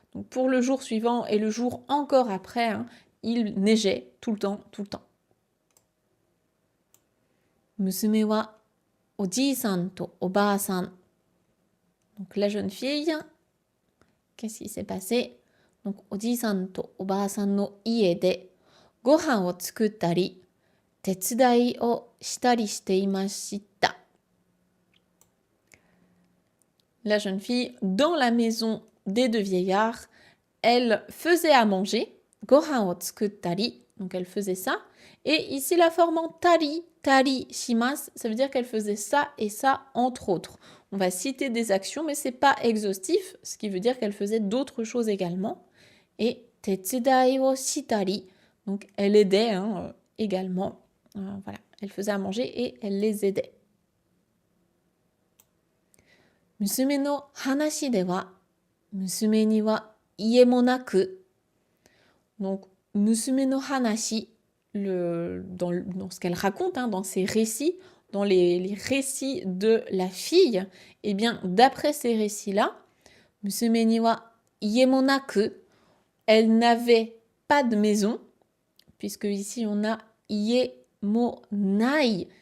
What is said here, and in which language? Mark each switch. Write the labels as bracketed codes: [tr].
[fr] Donc pour le jour suivant et le jour encore après, hein, il neigeait tout le temps, tout le temps. [ja] Musume wa oji-san to oba-san. [fr] Donc la jeune fille, qu'est-ce qui s'est passé? [ja] Donc, おじいさんとおばあさんの家でご飯を作ったり、手伝いをしたりしていました。 [fr] La jeune fille, dans la maison des deux vieillards, elle faisait à manger. [ja] Gohan o tsukuttari, [fr] donc elle faisait ça. Et ici, la forme en tari, [ja] tari shimasu, [fr] ça veut dire qu'elle faisait ça et ça, entre autres. On va citer des actions, mais c'est pas exhaustif, ce qui veut dire qu'elle faisait d'autres choses également. Et [ja] tetsudai o shitari, [fr] donc elle aidait également. Voilà, elle faisait à manger et elle les aidait. [ja] 娘の話では、娘には家もなく。 [fr] Donc, [ja] 娘の話, [fr] dans ce qu'elle raconte, dans ses récits, dans les récits de la fille, eh bien, d'après ces récits-là, [ja] 娘には家もなく, [fr] elle n'avait pas de maison, puisque ici on a [ja] ie mo nai.